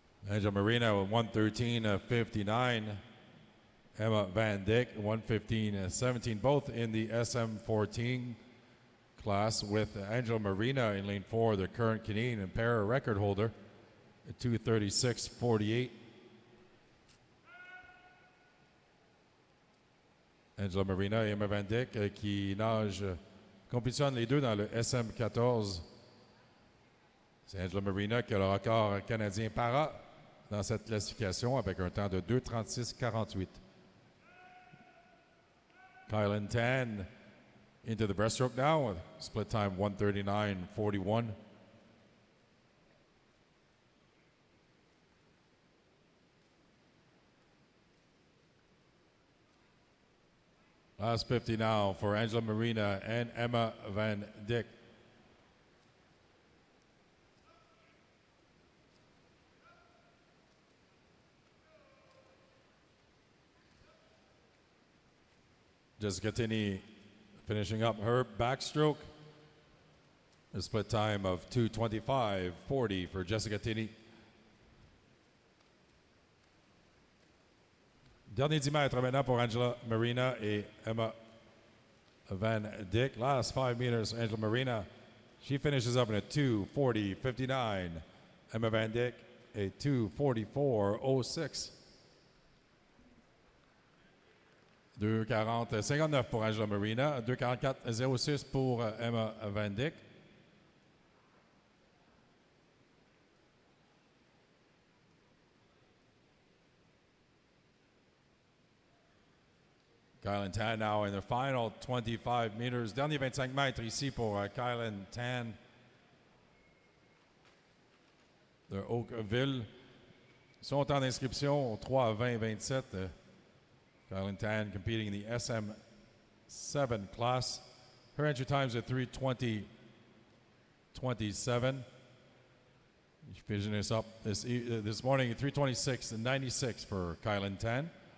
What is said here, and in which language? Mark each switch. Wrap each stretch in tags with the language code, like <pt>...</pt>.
<en>Angela Marina with 1:13.59. Emma Van Dyck, 1:15.17, both in the SM14 class, with Angela Marina in lane 4, the current Canadian and para record holder, at 2:36.48.</en> <fr>Angela Marina et Emma Van Dyck qui nagent, compétitionnent les deux dans le SM14. C'est Angela Marina qui a le record canadien para dans cette classification avec un temps de 2:36.48.</fr> <en>Kylan Tan into the breaststroke now with split time 1:39.41. Last 50 now for Angela Marina and Emma Van Dyck. Jessica Tinney finishing up her backstroke. A split time of 2:25.40 for Jessica Tinney.</en> <fr>Dernier 10 mètres maintenant pour Angela Marina et Emma Van Dyck.</fr> <en>Last 5 meters, Angela Marina. She finishes up in a 2:40.59. Emma Van Dyck, a 2:44.06.</en> <fr>2:40.59 pour Angela Marina. 2:44.06 pour Emma Van Dyck.</fr> <en>Kylan Tan now in the final 25 meters.</en> <fr>Dernier 25 mètres ici pour Kylan Tan de Oakville. Son temps d'inscription 3:20.27.</fr> <en>Kylan Tan competing in the SM7 class. Her entry times are 3:20.27. She's finishing this up this morning at 3:26.96 for Kylan Tan.</en>